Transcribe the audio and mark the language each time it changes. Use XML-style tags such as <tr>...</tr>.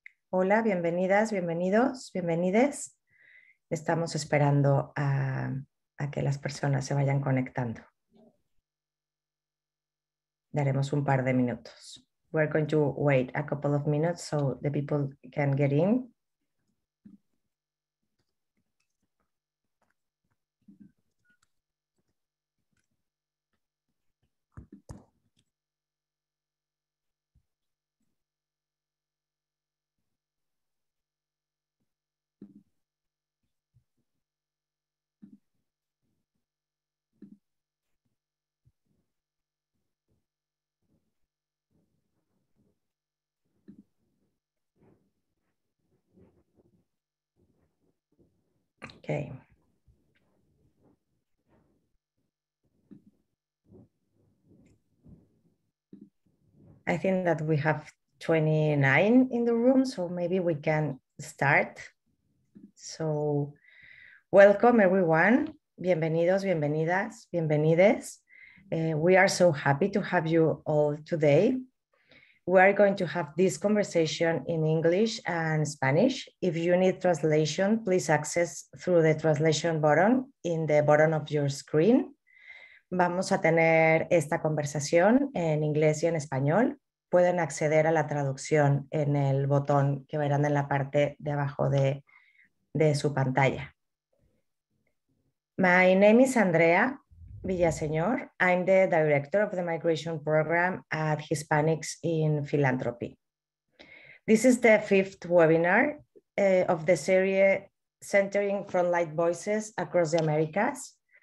<es>Hola, bienvenidas, bienvenidos, bienvenides. Estamos esperando a que las personas se vayan conectando. Daremos un par de minutos.</es> <en>We're going to wait a couple of minutes so the people can get in. Okay. I think that we have 29 in the room, so maybe we can start. So, welcome everyone.</en> <es>Bienvenidos, bienvenidas, bienvenides.</es> <en>We are so happy to have you all today. We are going to have this conversation in English and Spanish. If you need translation, please access through the translation button in the bottom of your screen.</en> <es>Vamos a tener esta conversación en inglés y en español. Pueden acceder a la traducción en el botón que verán en la parte de abajo de su pantalla.</es> <en>My name is Andrea Villaseñor. I'm the director of the migration program at Hispanics in Philanthropy. This is the 5th webinar of the series centering frontline voices across the Americas.</en>